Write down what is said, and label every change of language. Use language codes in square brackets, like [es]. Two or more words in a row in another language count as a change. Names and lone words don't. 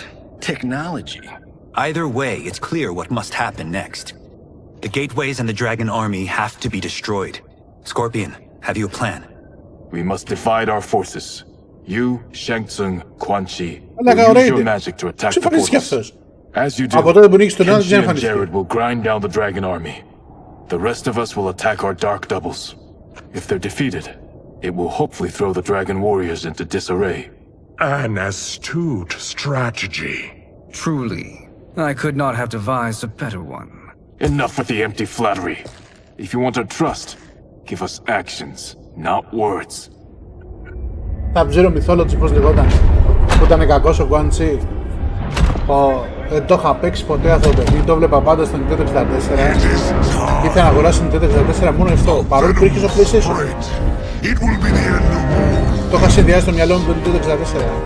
[en] Technology. Either way, it's clear what must happen next. The gateways and the Dragon Army have to be destroyed. Scorpion, have you a plan? We must divide our forces. You, Shang Tsung, Quan Chi, [el] Αλλά [en] will use your [el] ωραίο. [en] magic to attack the [el] Συμφωνείς κι [en] portals. [el] αυτός. [en] As you do, [el] Από τότε που νίξεις τον άλλο δεν [en] Kenshi and [el] εμφανιστεί. [en] Jared will grind down the dragon army. The rest of us will attack our dark doubles. If they're defeated, it will hopefully throw the dragon warriors into disarray. An astute strategy. Truly, I could not have devised a better one. Enough with the empty flattery. If you want our trust, give us actions, not words. Sub-Zero Mythology, [el] πώς λεγόταν, που ήταν κακός ο Quan Chi. Δεν το είχα παίξει ποτέ αυτό το παιχνίδι, το βλέπα πάντα στο Nintendo 64. Ήθελα να αγοράσω το Nintendo 64 μόνο αυτό, παρόλο που υπήρχε στο PlayStation. Το είχα συνδυάσει στο μυαλό μου το Nintendo 64.